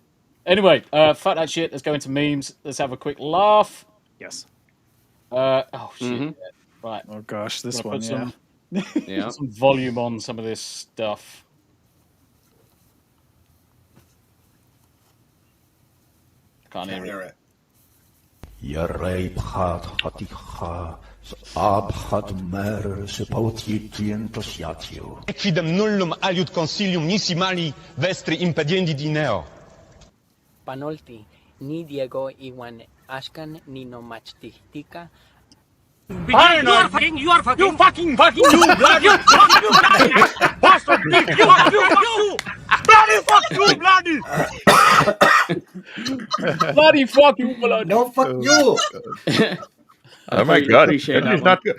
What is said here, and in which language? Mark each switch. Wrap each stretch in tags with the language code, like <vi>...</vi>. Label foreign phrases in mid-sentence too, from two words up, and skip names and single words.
<en>Anyway, fuck that shit. Let's go into memes. Let's have a quick laugh. Yes. Oh shit. Yeah. Right. Oh gosh, this one. Put some volume on some of this stuff. Can't hear it.</en> <la>Equidem nullum aliud consilium nisi mali vestri impediendi dineo.</la> <nah>Panolti, ni Diego iwan ashkan ni no machtika.</nah> <en>You are fucking, you fucking, you bloody, bastard, you, bloody fuck you, bloody. Bloody fuck you, bloody. No, fuck you. Oh my God! That not good.</en>